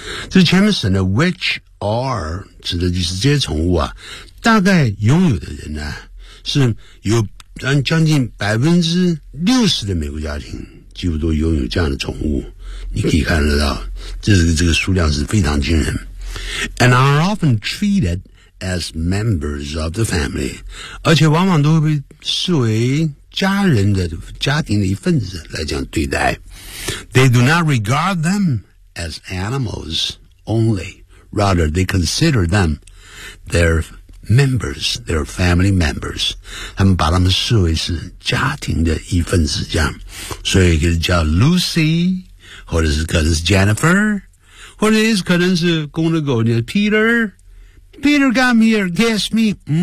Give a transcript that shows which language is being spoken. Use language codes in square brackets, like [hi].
[zh] 这前面省的 [en] which are [zh] 指的就是这些宠物啊，大概拥有的人呢是有将近 60% 的美国家庭几乎都拥有这样的宠物。你可以看得到这个数量是非常惊人。 [en] And are often treated as members of the family. 而且往往都会被视为家庭的一份子来这样对待。 They do not regard them as animals only. Rather, they consider them their members, their family members. [zh] 他们把他们视为是家庭的一份子这样。所以可以叫 Lucy, 或者是可能是 Jennifer, 或者是可能是公的狗叫 Peter. [en] Peter come here, guess me.